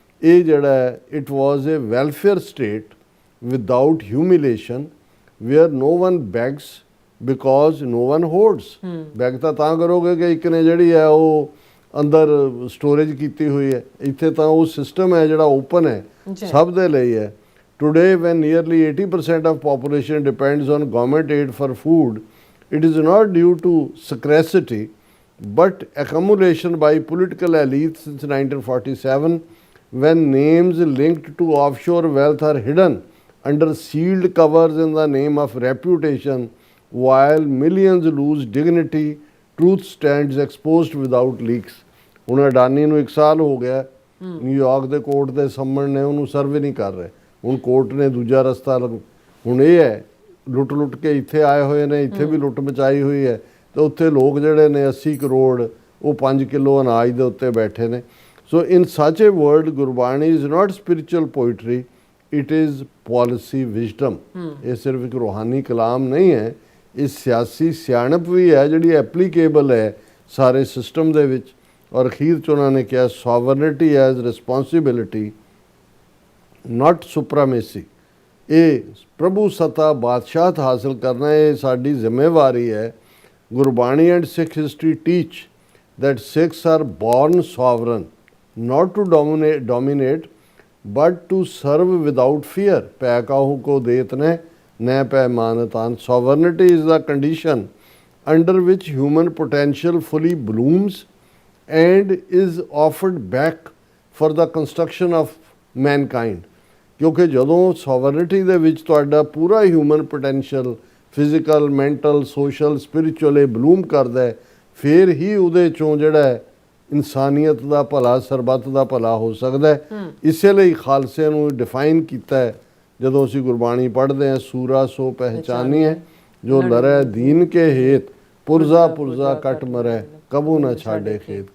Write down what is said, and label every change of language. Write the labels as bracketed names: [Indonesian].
[Punjabi] ਇਹ ਜਿਹੜਾ [English] It was a welfare state without humiliation, where no one begs because no one hoards. [Punjabi] Bag ਤਾਂ ਕਰੋਗੇ ਕਿ ਇੱਕ ਨੇ ਜਿਹੜੀ ਹੈ ਉਹ ਅੰਦਰ ਸਟੋਰੇਜ ਕੀਤੀ ਹੋਈ ਹੈ। ਇੱਥੇ ਤਾਂ ਉਹ ਸਿਸਟਮ ਹੈ ਜਿਹੜਾ ਓਪਨ ਹੈ, ਸਭ ਦੇ ਲਈ ਹੈ। [English] Today, when nearly 80% of population depends on government aid for food, it is not due to scarcity, but accumulation by political elites since 1947, when names linked to offshore wealth are hidden under sealed covers in the name of reputation, while millions lose dignity, truth stands exposed without leaks. [Punjabi] ਹੁਣ ਅਡਾਨੀ ਨੂੰ 1 ਸਾਲ ਹੋ ਗਿਆ, New York ਦੇ court ਦੇ summons ਨੇ ਉਹਨੂੰ survey ਨਹੀਂ ਕਰ ਰਹੇ। ਹੁਣ ਕੋਰਟ ਨੇ ਦੂਜਾ ਰਸਤਾ ਹੁਣ ਇਹ ਹੈ, ਲੁੱਟ ਕੇ ਇੱਥੇ ਆਏ ਹੋਏ ਨੇ, ਇੱਥੇ ਵੀ ਲੁੱਟ ਮਚਾਈ ਹੋਈ ਹੈ, ਤੇ ਉੱਥੇ ਲੋਕ ਜਿਹੜੇ ਨੇ 80 ਕਰੋੜ ਉਹ 5 ਕਿਲੋ ਅਨਾਜ ਦੇ ਉੱਤੇ ਬੈਠੇ ਨੇ। [English] So in such a word Gurbani is not spiritual poetry, it is policy wisdom. [Punjabi] ਇਹ ਸਿਰਫ ਇੱਕ ਰੂਹਾਨੀ ਕਲਾਮ ਨਹੀਂ ਹੈ, ਇਹ ਸਿਆਸੀ ਸਿਆਣਪ ਵੀ ਹੈ ਜਿਹੜੀ ਐਪਲੀਕੇਬਲ ਹੈ ਸਾਰੇ ਸਿਸਟਮ ਦੇ ਵਿੱਚ। ਔਰ ਅਖੀਰ 'ਚ ਉਹਨਾਂ ਨੇ ਕਿਹਾ [English] Sovereignty as responsibility not supremacy. [Punjabi] ਇਹ ਪ੍ਰਭੂ ਸੱਤਾ ਬਾਦਸ਼ਾਹਤ ਹਾਸਲ ਕਰਨਾ ਇਹ ਸਾਡੀ ਜ਼ਿੰਮੇਵਾਰੀ ਹੈ। [English] Gurbani and Sikh history teach that Sikhs are born sovereign, not to dominate, but to serve without fear. [Punjabi] ਪੈ ਕਾਹੂ ਕੋ ਦੇਤ ਨੇ ਨੈ ਪੈ ਮਾਨਤਾਨ। [English] Sovereignty is the condition under which human potential fully blooms and is offered back for the construction of mankind. [Punjabi] ਕਿਉਂਕਿ ਜਦੋਂ sovereignty ਦੇ ਵਿੱਚ ਤੁਹਾਡਾ ਪੂਰਾ human potential physical, mental, social, spiritual ਇਹ ਬਲੂਮ ਕਰਦਾ ਹੈ, ਫਿਰ ਹੀ ਉਹਦੇ ਚੋਂ ਜਿਹੜਾ ਹੈ ਇਨਸਾਨੀਅਤ ਦਾ ਭਲਾ, ਸਰਬੱਤ ਦਾ ਭਲਾ ਹੋ ਸਕਦਾ ਹੈ। ਇਸੇ ਲਈ ਖਾਲਸੇ ਨੂੰ ਡਿਫਾਈਨ ਕੀਤਾ ਹੈ ਜਦੋਂ ਅਸੀਂ ਗੁਰਬਾਣੀ ਪੜ੍ਹਦੇ ਹਾਂ, ਸੂਰਾ ਸੋ ਪਹਿਚਾਨੀ ਹੈ ਜੋ ਲਰੈ ਦੀਨ ਕੇ ਹੇਤ, ਪੁਰਜ਼ਾ ਪੁਰਜ਼ਾ ਕੱਟ ਮਰੈ ਕਬੂ ਨਾ ਛਾੜੇ ਖੇਤ।